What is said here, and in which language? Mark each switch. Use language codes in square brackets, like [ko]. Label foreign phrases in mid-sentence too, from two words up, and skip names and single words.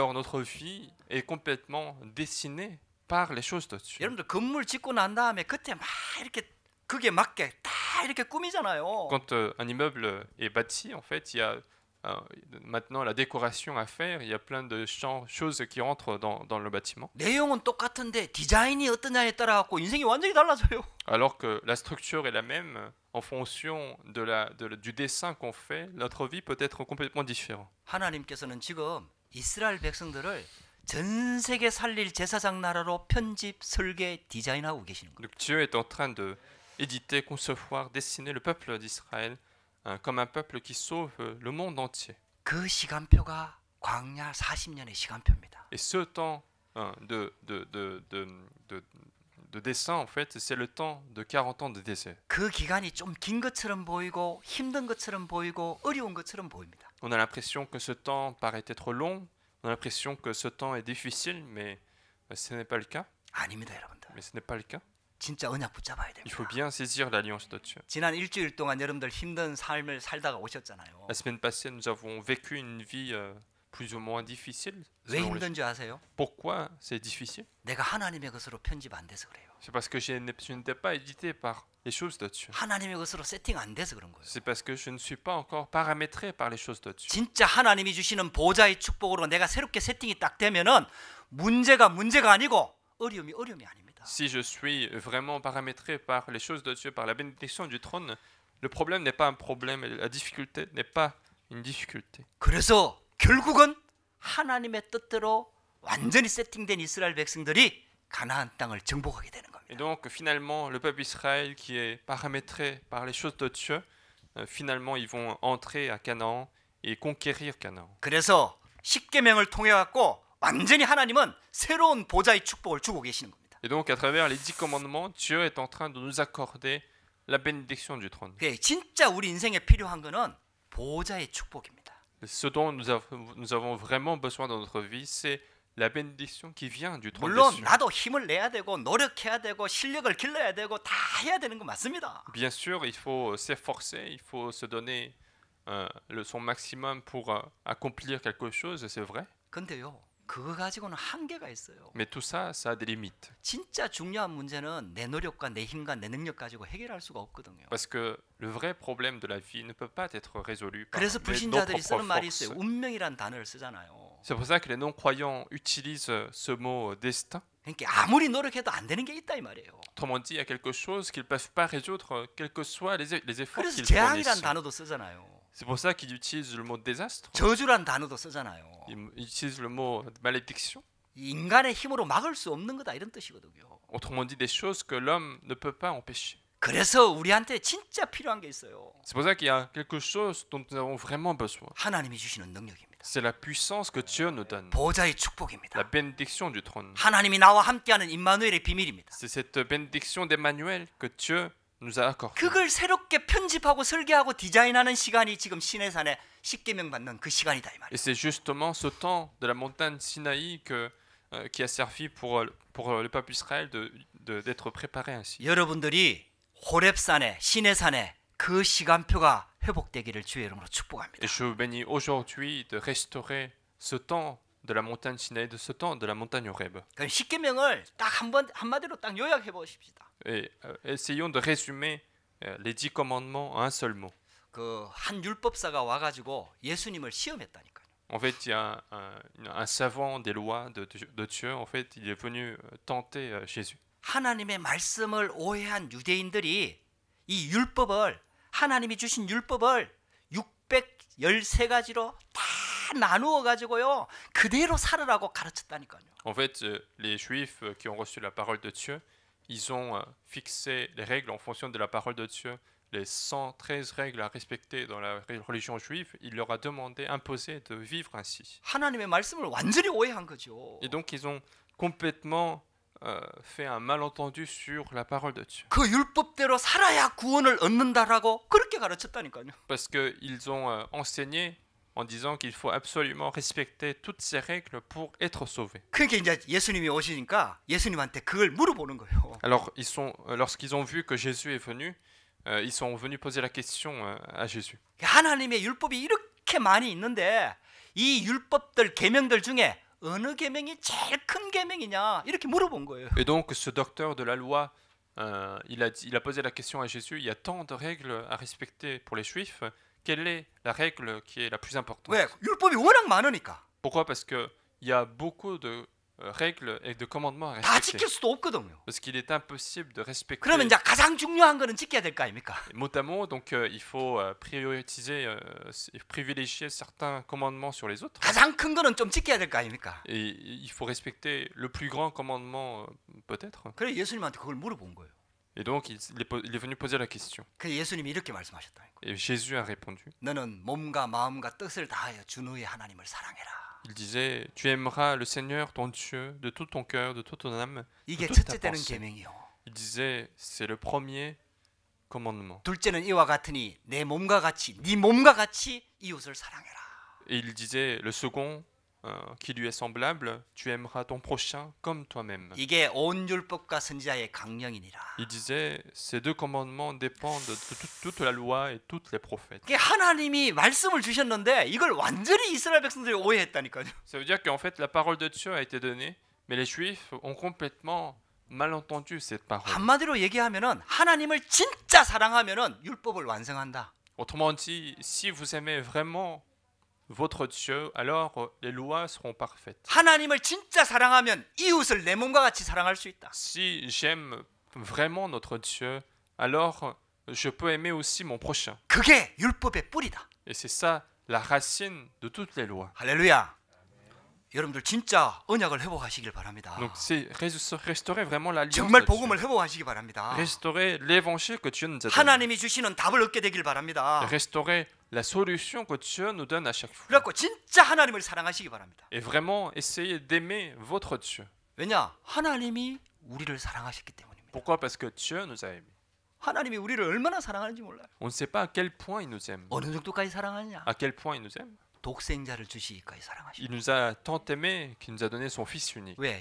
[fr] Alors notre vie est complètement dessinée par les choses de Dieu. [ko] 여러분들 건물 짓고 난 다음에 그때 막 이렇게 그게 맞게 다 이렇게 꾸미잖아요. [fr] Quand un immeuble est bâti, en fait, il y a maintenant la décoration à faire. Il y a plein de choses qui rentrent dans le bâtiment. [ko] 내용은 똑같은데 디자인이 어떠냐에 따라 갖고 인생이 완전히 달라져요. [fr] Alors que la structure est la même, en fonction du dessin qu'on fait, notre vie peut être complètement différente. [ko] 하나님께서는 지금 이스라엘 백성들을 전 세계 살릴 제사장 나라로 편집, 설계, 디자인하고 계시는 거예요. [fr] Donc Dieu est en train de éditer, concevoir, dessiner le peuple d'Israël comme un peuple qui sauve le monde entier. [ko] 그 시간표가 광야 40년의 시간표입니다. [fr] Et ce temps de dessin, en fait, c'est le temps de 40 ans de désert. [ko] 그 기간이 좀 긴 것처럼 보이고 힘든 것처럼 보이고 어려운 것처럼 보입니다. [fr] On a l'impression que ce temps paraît être long, on a l'impression que ce temps est difficile, mais ce n'est pas le cas. [ko] 아닙니다, 여러분들. [fr] Mais ce n'est pas le cas. [ko] 진짜 언약 붙잡아야 [fr] Il faut [ko] 됩니다. [fr] bien saisir l'alliance de Dieu. [ko] 지난 일주일 동안 여러분들 힘든 삶을 살다가 오셨잖아요. [fr] La semaine passée, nous avons vécu une vie plus ou moins difficile. [ko] 왜 [fr] selon les- [ko] 힘든지 아세요? [fr] Pourquoi c'est difficile? [ko] 내가 하나님의 것으로 편집 안 돼서 그래요. [fr] C'est parce que je n'étais pas édité par les choses de Dieu. [ko] 하나님의 것으로 세팅 안 돼서 그런 거예요. [fr] C'est parce que je ne suis pas encore paramétré par les choses de Dieu. [ko] 진짜 하나님이 주시는 보좌의 축복으로 내가 새롭게 세팅이 딱 되면은 문제가 아니고 어려움이 아닙니다. [fr] Si je suis vraiment paramétré par les choses de Dieu, par la bénédiction du trône, le problème n'est pas un problème, et la difficulté n'est pas une difficulté. [ko] 그래서 결국은 하나님의 뜻대로 완전히 세팅된 이스라엘 백성들이 가나안 땅을 정복하게 되는 [fr] Et [ko] 겁니다. [fr] donc finalement, le peuple Israël qui est paramétré par les choses de Dieu, finalement ils vont entrer à Canaan et conquérir Canaan. [ko] 그래서 십계명을 통해 갖고 완전히 하나님은 새로운 보좌의 축복을 주고 계시는 겁니다. [fr] Et donc à travers les 10 commandements, Dieu est en train de nous accorder la bénédiction du trône. [ko] 그게 진짜 우리 인생에 필요한 거는 보좌의 축복입니다. [fr] Ce dont nous avons vraiment besoin dans notre vie, c'est la bénédiction qui vient du trône des [ko] 물론 [fr] cieux. [ko] 나도 힘을 내야 되고 노력해야 되고 실력을 길러야 되고 다 해야 되는 거 맞습니다. [fr] Bien sûr, il faut s'efforcer, il faut se donner son maximum pour accomplir quelque chose, c'est vrai. [ko] 근데요, 그거 가지고는 한계가 있어요. [fr] Mais tout ça, ça a des limites. [ko] 진짜 중요한 문제는 내 노력과 내 힘과 내 능력 가지고 해결할 수가 없거든요. [fr] Parce que le vrai problème de la vie ne peut pas être résolu par [ko] 그래서 [fr] nos [ko] 불신자들이 [fr] propres [ko] 쓰는 말이 있어요. [fr] forces. [ko] 운명이란 단어를 쓰잖아요. [fr] C'est pour ça que les non-croyants utilisent ce mot destin. [ko] 그러니까 아무리 노력해도 안 되는 게 있다 이 말이에요. [fr] Autrement dit, il y a quelque chose qu'ils ne peuvent pas résoudre, quels que soient les efforts [ko] 그래서 [fr] qu'ils [ko] 재앙이란 [fr] fournissent. [ko] 단어도 쓰잖아요. [fr] C'est pour ça qu'ils utilisent le mot désastre. [ko] 저주란 단어도 쓰잖아요. [fr] Ils utilisent le mot malédiction. [ko] 인간의 힘으로 막을 수 없는 거다 이런 뜻이거든요. [fr] Autrement dit, des choses que l'homme ne peut pas empêcher. [ko] 그래서 우리한테 진짜 필요한 게 있어요. [fr] C'est pour ça qu'il y a quelque chose dont nous avons vraiment besoin. [ko] 하나님이 주시는 능력입니다. [fr] C'est la puissance que Dieu nous donne, [ko] 보좌의 축복입니다. [fr] la bénédiction du trône. [ko] 하나님이 나와 함께하는 임마누엘의 비밀입니다. [fr] C'est cette bénédiction d'Emmanuel que Dieu nous a accordée. [ko] 그걸 새롭게 편집하고 설계하고 디자인하는 시간이 지금 시내산에 십계명 받는 그 시간이다 이 [fr] Et [ko] 말이에요. [fr] c'est justement ce temps de la montagne Sinaï qui a servi pour le peuple Israël d'être préparé ainsi. [ko] 여러분들이 호렙산에 시내산에 그 시간표가 회복되기를 주의 이름으로 축복합니다. [fr] Et je vous bénis aujourd'hui de restaurer ce temps de la montagne Sinaï, de ce temps de la montagne Horeb. [ko] 그럼 십계명을 딱 한마디로 딱 요약해 보십시다. [fr] Et essayons de résumer les 10 commandements en un seul mot. [ko] 그 한 율법사가 와가지고 예수님을 시험했다니까요. [fr] En fait, il y a un savant des lois de Dieu. En fait, il est venu tenter Jésus. [ko] 하나님의 말씀을 오해한 유대인들이 이 율법을 하나님이 주신 율법을 613가지로 다 나누어 가지고요. 그대로 살으라고 가르쳤다니까요. [fr] En fait, les Juifs qui ont reçu la parole de Dieu, ils ont fixé les règles en fonction de la parole de Dieu. Les 113 règles à respecter dans la religion juive, il leur a demandé, imposé de vivre ainsi. [ko] 하나님의 말씀을 완전히 오해한 거죠. [fr] Et donc, ils ont complètement fait un malentendu sur la parole de Dieu. [ko] 그 율법대로 살아야 구원을 얻는다라고 그렇게 가르쳤다니까요. [fr] Parce qu'ils ont enseigné en disant qu'il faut absolument respecter toutes ces règles pour être sauvé. [ko] 그러니까 이제 예수님이 오시니까 예수님한테 그걸 물어보는 거예요. [fr] Alors, lorsqu'ils ont vu que Jésus est venu, ils sont venus poser la question à Jésus. [ko] 하나님의 율법이 이렇게 많이 있는데 이 율법들 계명들 중에 어느 계명이 제일 큰 계명이냐 이렇게 물어본 거예요. [fr] Et donc, ce docteur de la loi, il a posé la question à Jésus, il y a tant de règles à respecter pour les Juifs, quelle est la règle qui est la plus importante? [ko] 왜? 율법이 워낙 많으니까. [fr] Pourquoi? Parce qu'il y a beaucoup de règles et de commandements à [ko] 다 [fr] respecter. [ko] 지킬 수도 없거든요. [fr] Parce qu'il est impossible de respecter [ko] 그러면 이제 가장 중요한 거는 지켜야 될 거 아닙니까? [fr] mot à mot, donc il faut privilégier certains commandements sur les autres. [ko] 가장 큰 거는 좀 지켜야 될 거 아닙니까? [fr] Et il faut respecter le plus grand commandement peut-être. [ko] 그래 예수님한테 그걸 물어본 거예요. [fr] Et donc il est venu poser la question. [ko] 그 예수님이 이렇게 말씀하셨다니까. [fr] Et Jésus a répondu. [ko] 너는 몸과 마음과 뜻을 다하여 주 너의 하나님을 사랑해라. [fr] Il disait, tu aimeras le Seigneur ton Dieu de tout ton cœur, de toute ton âme, de [ko] 이게 [fr] toute ta [ko] 첫째 되는 [fr] pensée. [ko] 계명이요. [fr] Il disait, c'est le premier commandement. [ko] 둘째는 이와 같으니 내 몸과 같이 네 몸과 같이 이웃을 사랑해라. [fr] Et il disait, le second, qui lui est semblable, tu aimeras ton prochain comme toi-même. [ko] 이게 온 율법과 선지자의 강령이니라. [fr] Il disait, ces deux commandements dépendent de toute la loi et tous les prophètes. [ko] 이게 하나님이 말씀을 주셨는데 이걸 완전히 이스라엘 백성들이 오해했다니까요. [fr] Ça veut dire qu'en fait, la parole de Dieu a été donnée, mais les Juifs ont complètement mal entendu cette parole. [ko] 한마디로 얘기하면은 하나님을 진짜 사랑하면은 율법을 완성한다. [fr] Autrement dit, si vous aimez vraiment votre Dieu, alors les lois seront parfaites. [ko] 하나님을 진짜 사랑하면 이웃을 내 몸과 같이 사랑할 수 있다. [fr] Si j'aime vraiment notre Dieu, alors je peux aimer aussi mon prochain. [ko] 그게 율법의 뿌리다. [fr] Et c'est ça la racine de toutes les lois. [ko] 할렐루야. 여러분들 진짜 언약을 회복하시길 바랍니다. [fr] Donc c'est restaurer vraiment l'alliance [ko] 정말 [fr] de [ko] 복음을 [fr] Dieu. [ko] 회복하시기 바랍니다. [fr] Restaurer l'évangile que Dieu nous a donné. [ko] 하나님이 주시는 답을 얻게 되길 바랍니다. [fr] Restaurer la solution que Dieu nous donne à chaque fois. [ko] 그래갖고 진짜 하나님을 사랑하시기 바랍니다. [fr] Et vraiment essayer d'aimer votre Dieu. [ko] 왜냐? 하나님이 우리를 사랑하셨기 때문입니다. [fr] Pourquoi? Parce que Dieu nous a aimés. [ko] 하나님이 우리를 얼마나 사랑하는지 몰라요. [fr] On ne sait pas à quel point il nous aime. [ko] 어느 정도까지 사랑하느냐? [fr] À quel point il nous aime. [ko] 독생자를 주시기까지 사랑하시고. [fr] Il nous a tant aimés qu'il nous a donné son Fils unique. [ko] 왜?